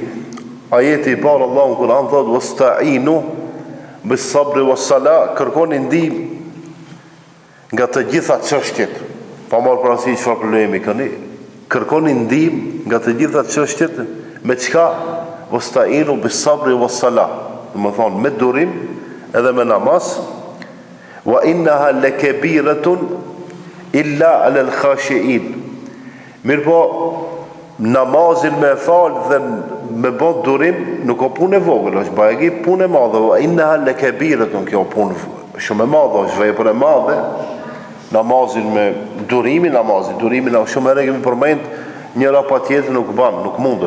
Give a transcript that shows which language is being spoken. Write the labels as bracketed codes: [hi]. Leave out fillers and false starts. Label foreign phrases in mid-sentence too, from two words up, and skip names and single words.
[sq] Ajeti i parë Allahu në Kur'an thot: [ar] "واستعينوا بالصبر والصلاة", [sq] kërkoni ndihmë nga të gjitha çështjet. Pa marrë parasysh çfarë problemi keni, kërkoni ndihmë nga të gjitha çështjet me çka? [ar] "واستعينوا بالصبر والصلاة", [sq] do të thonë me durim edhe me namaz. [ar] "وإنها لكبيرة إلا على الخاشعين". [sq] Mirpo namazin me fal dhe me bot durim nuk o punë e vogël, është bajegi punë e madhe. [ar] إنها لكبيرة, [sq] kjo punë shumë e madhe, është vepër e madhe. Namazin me durimin është shumë herë kemi përmend, njëra pa tjetër nuk ban, nuk mundet.